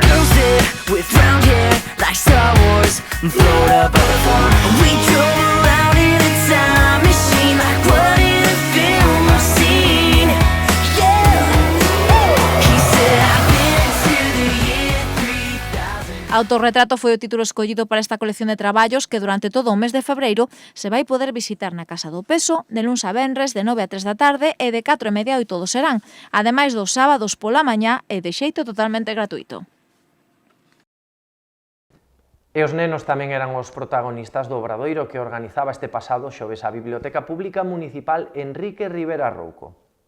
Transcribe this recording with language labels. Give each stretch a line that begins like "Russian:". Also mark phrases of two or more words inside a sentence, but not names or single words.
English: Girls there with round hair like Star Wars, float above the farm. We drove around in a time machine like what in a film I've seen. Yeah. He said I've been to the year 3000.
Galician: Autorretrato foi o título escollido para esta colección de traballos que durante todo o mes de febreiro se vai poder visitar na Casa do Peso de luns a venres de 9 a 3 da tarde e de 4 e media a 8 do serán, ademais dos sábados pola mañá e de xeito totalmente gratuito. E os nenos tamén eran os protagonistas do obradoiro que organizaba este pasado xoves a Biblioteca Pública Municipal Enrique Rivera Rouco.